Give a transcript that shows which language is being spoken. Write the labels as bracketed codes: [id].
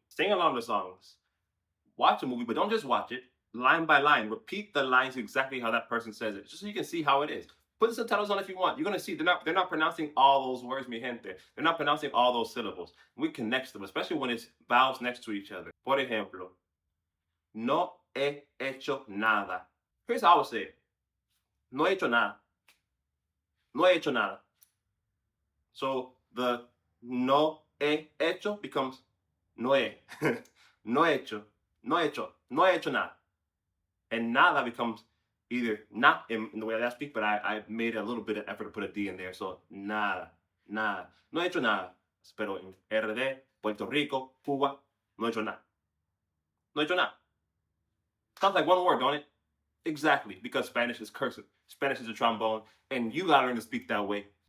[en] Sing along the songs. Watch a movie, but don't just watch it. Line by line, repeat the lines exactly how that person says it, just so you can see how it is. Put the subtitles on if you want. You're gonna see they're not pronouncing all those words, [es] mi gente. [en] They're not pronouncing all those syllables. We connect them, especially when it's vowels next to each other. [es] Por ejemplo, no he hecho nada. [en] Here's how I would say it. [es] No he hecho nada. [en] No he hecho nada. So the [es] no he hecho becomes no he. No he hecho. No he hecho. No he hecho nada. [en] And nada becomes either not in the way that I speak, but I made a little bit of effort to put a D in there. So [es] nada, nada. No he hecho nada. Pero en RD, Puerto Rico, Cuba, no he hecho nada. No he hecho nada. [en] Sounds like one word, don't it? Exactly, because Spanish is cursive. Spanish is a trombone, and you gotta learn to speak that way.